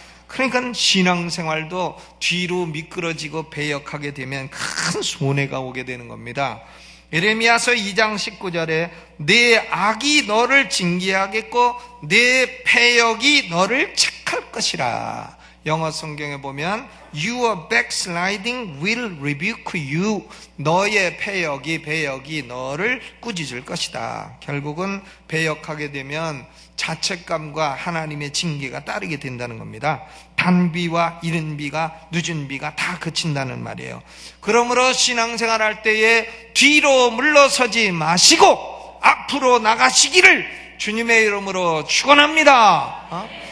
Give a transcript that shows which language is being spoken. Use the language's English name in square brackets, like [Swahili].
[Korean] 그러니까 신앙생활도 뒤로 미끄러지고 배역하게 되면 큰 손해가 오게 되는 겁니다. 예레미야서 2장 19절에 내 악이 너를 징계하겠고 내 패역이 너를 책하겠다 rebuke할 것이라. 영어 성경에 보면 [English] Your backsliding will rebuke you. [Korean] 너의 배역이 너를 꾸짖을 것이다. 결국은 배역하게 되면 자책감과 하나님의 징계가 따르게 된다는 겁니다. 단비와 이른 비가 늦은 비가 다 그친다는 말이에요. 그러므로 신앙생활할 때에 뒤로 물러서지 마시고 앞으로 나가시기를 주님의 이름으로 축원합니다.